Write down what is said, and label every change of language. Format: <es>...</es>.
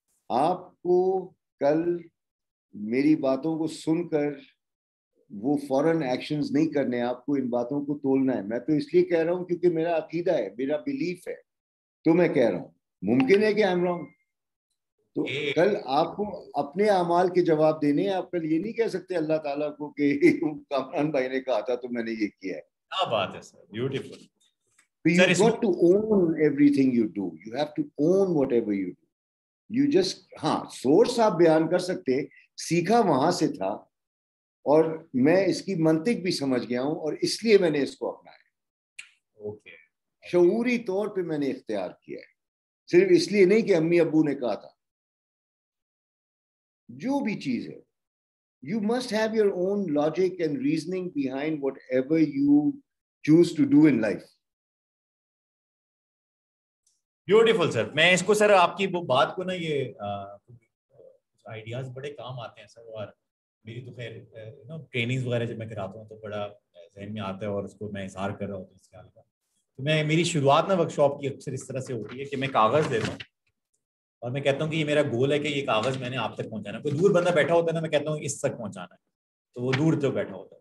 <ur>آپ کو کل میری باتوں کو سن کر وہ فوراً ایکشنز نہیں کرنے, آپ کو ان باتوں کو تولنا ہے. میں تو اس لیے کہہ رہا ہوں کیونکہ میرا عقیدہ ہے, میرا بلیف ہے, تو میں کہہ رہا ہوں. ممکن ہے کہ</ur> <en>I am wrong.</en> <ur>تو کل آپ کو اپنے اعمال کے جواب دینے ہیں. آپ کل یہ نہیں کہہ سکتے اللہ تعالیٰ کو کہ کامران بھائی نے کہا تھا تو میں نے یہ کیا ہے. کیا بات ہے سر, beautiful.</ur> <en>So you've got to own everything you do. You have to own whatever you do. You just,</en> <ur>ہاں سورس آپ بیان کر سکتے, سیکھا وہاں سے تھا اور میں اس کی منطق بھی سمجھ گیا ہوں اور اس لیے میں نے اس کو اپنایا. شعوری طور پہ میں نے اختیار کیا ہے, صرف اس لیے نہیں کہ امی ابو نے کہا تھا. جو بھی چیز ہے,</ur> <en>you must have your own logic and reasoning behind whatever you choose to do in life.</en> <ur>Beautiful سر. میں اس کو سر آپ کی وہ بات کو نا یہ آئیڈیاز بڑے کام آتے ہیں سر. اور میری تو خیر ٹریننگز وغیرہ جب میں کراتا ہوں تو بڑا ذہن میں آتا ہے اور اس کو میں اظہار کر رہا ہوتا ہوں اس خیال کا. تو میری شروعات نا ورک شاپ کی اکثر اس طرح سے ہوتی ہے کہ میں کاغذ دیتا ہوں اور میں کہتا ہوں کہ یہ میرا گول ہے کہ یہ کاغذ میں نے آپ تک پہنچانا ہے. کوئی دور بندہ بیٹھا ہوتا ہے نا, میں کہتا ہوں اس تک پہنچانا ہے, تو وہ دور تک بیٹھا ہوتا ہے.</ur>